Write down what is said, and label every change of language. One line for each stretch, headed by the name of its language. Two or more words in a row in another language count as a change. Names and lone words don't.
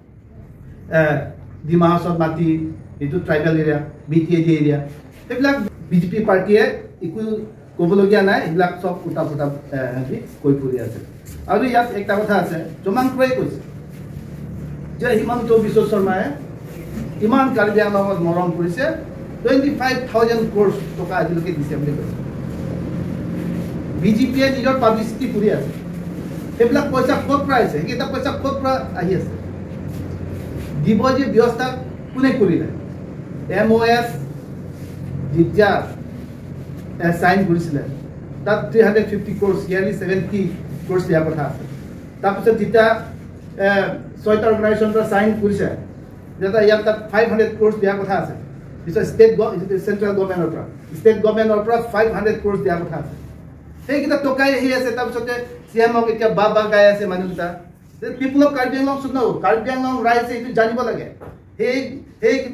Assamese: ডিমা হাছাওত মাটি এইটো
English: tribal area
Assamese: BTAG এৰিয়া সেইবিলাক বিজেপি পাৰ্টীয়ে একো ক'বলগীয়া নাই এইবিলাক চব উল্টা ফুটা কৈ ফুৰি আছে আৰু ইয়াত একটা কথা আছে চমাংক্ৰই কৈছে যে হিমন্ত বিশ্ব শৰ্মাই ইমান কাৰ্বি আংলঙত মৰম কৰিছে 25,000 crores টকা আজিলৈকে দিছে বুলি কৈছে বিজেপিয়ে নিজৰ পাব্লিচিটি কৰি আছে সেইবিলাক পইচা ক'ত পৰা আহিছে সেইকেইটা পইচা ক'ত পৰা আহি আছে দিব যে ব্যৱস্থা কোনে কৰিলে MOS যেতিয়া সাইন কৰিছিলে তাত 350
English: crores yearly
Assamese: 70 crores দিয়া কথা আছে তাৰপিছত যেতিয়া ছয়টা অৰ্গানাইজেশ্যনৰ সাইন কৰিছে যেটা ইয়াত 500 crores দিয়া কথা আছে পিছত চেন্ট্ৰেল গভৰ্ণমেণ্টৰ পৰা 500 crores দিয়া কথা আছে সেইকেইটা টকাই আহি আছে তাৰপিছতে CMক এতিয়া বাবা গাই আছে মানুহকেইটা
English: people of
Assamese: কাৰ্বি আংলং শুন কাৰ্বি আংলং ৰাইজে এইটো জানিব লাগে সেইকেইটা